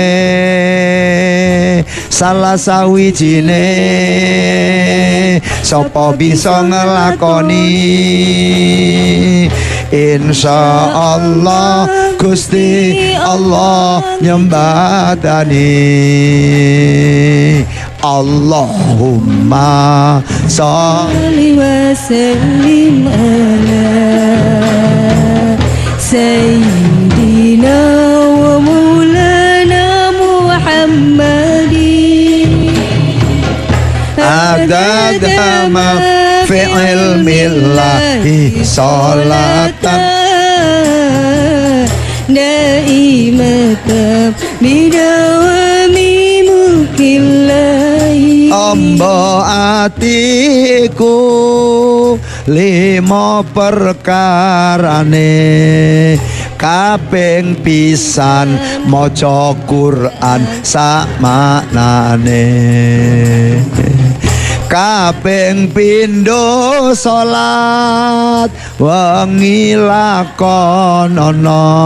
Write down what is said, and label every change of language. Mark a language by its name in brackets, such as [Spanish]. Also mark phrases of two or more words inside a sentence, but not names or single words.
[Javanese] salah sawijine sapa bisa ngelakoni, [Arabic] إن شاء الله [Javanese] Gusti Allah nyembadani. [Arabic] اللهم صل وسلم على سيدنا ومولانا محمد عدد ما في علم الله صلاة دائمة بدوام ملك الله. [Javanese] Amba atiku 5 perkarane, kaping pisan maca Quran sak maknane, kaping pindho salat wengi lakonono,